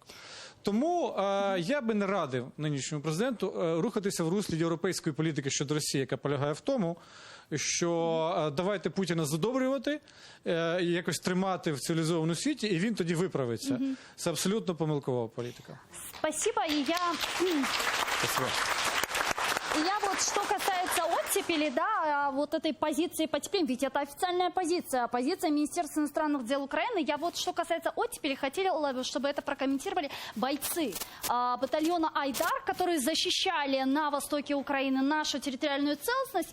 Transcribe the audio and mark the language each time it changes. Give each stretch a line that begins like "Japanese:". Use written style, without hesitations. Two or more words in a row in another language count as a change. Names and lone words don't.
Ukrainian: Тому я би не радив нинішньому президенту рухатися в руслі європейської політики щодо Росії, яка полягає в тому, що давайте Путіна задобрювати, якось тримати в цивілізованому світі, і він тоді виправиться. Це абсолютно помилкова політика.
Russian: Спасибо, и Спасибо. Я вот, что касается оттепели, да, вот этой позиции потепления, ведь это официальная позиция Министерства иностранных дел Украины. Я вот, что касается оттепели, хотела бы, чтобы это прокомментировали бойцы батальона «Айдар», которые защищали на востоке Украины нашу территориальную целостность.